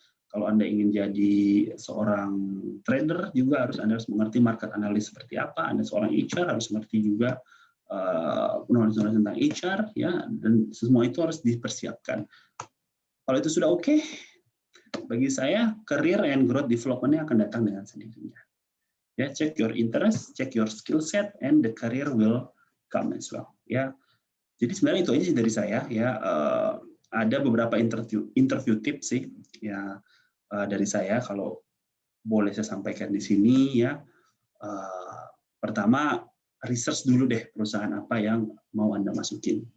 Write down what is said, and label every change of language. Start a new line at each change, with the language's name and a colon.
Indonesian: Kalau Anda ingin jadi seorang trader juga Anda harus mengerti market analysis seperti apa. Anda seorang HR harus mengerti juga knowledge tentang HR, ya, dan semua itu harus dipersiapkan. Kalau itu sudah oke, bagi saya career and growth development-nya akan datang dengan sendirinya.
English: Ya, check your interest, check your skill set, and the career will come as well.
Indonesian: Ya, jadi sebenarnya itu aja dari saya. Ya, ada beberapa interview tips sih, ya, dari saya. Kalau boleh saya sampaikan di sini, ya. Pertama, research dulu deh perusahaan apa yang mau Anda masukin.